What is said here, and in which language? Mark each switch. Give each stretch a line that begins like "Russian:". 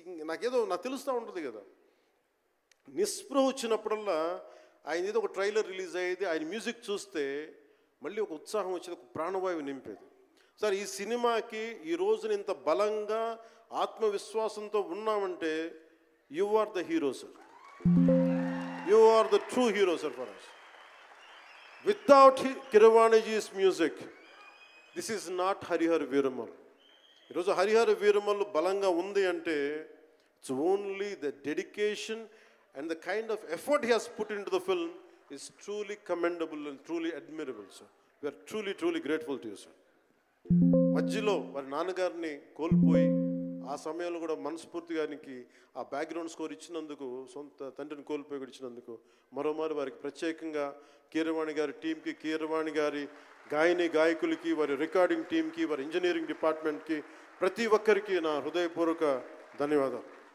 Telugu: నాకు తెలుస్తూ ఉంటుంది కదా, నిస్పృహ వచ్చినప్పుడల్లా ఆయన ఏదో ఒక ట్రైలర్ రిలీజ్ అయ్యేది, ఆయన మ్యూజిక్ చూస్తే మళ్ళీ ఒక ఉత్సాహం వచ్చేది, ఒక ప్రాణవాయువు నింపేది. సార్ ఈ సినిమాకి ఈ రోజున ఇంత బలంగా ఆత్మవిశ్వాసంతో ఉన్నామంటే
English: You are the hero sir. You are the true hero, sir, for us. Without Keeravaniji's music, this is not Harihara Veeramallu.
Telugu: ఈరోజు హరిహర వీరమల్లు బలంగా ఉంది అంటే
English: it's only the dedication and the kind of effort he has put into the film is truly commendable and truly admirable, sir. We are truly, truly grateful to you, sir.
Telugu: మధ్యలో వారి నాన్నగారిని కోల్పోయి ఆ సమయంలో కూడా మనస్ఫూర్తి గారికి ఆ బ్యాక్గ్రౌండ్ స్కోర్ ఇచ్చినందుకు, సొంత తండ్రిని కోల్పోయి ఇచ్చినందుకు మరోమారు వారికి ప్రత్యేకంగా కీరవాణి గారి టీంకి, కీరవాణి గారి గాయకులకి, వారి రికార్డింగ్ టీంకి, వారి ఇంజనీరింగ్ డిపార్ట్మెంట్కి, ప్రతి ఒక్కరికి నా హృదయపూర్వక ధన్యవాదాలు.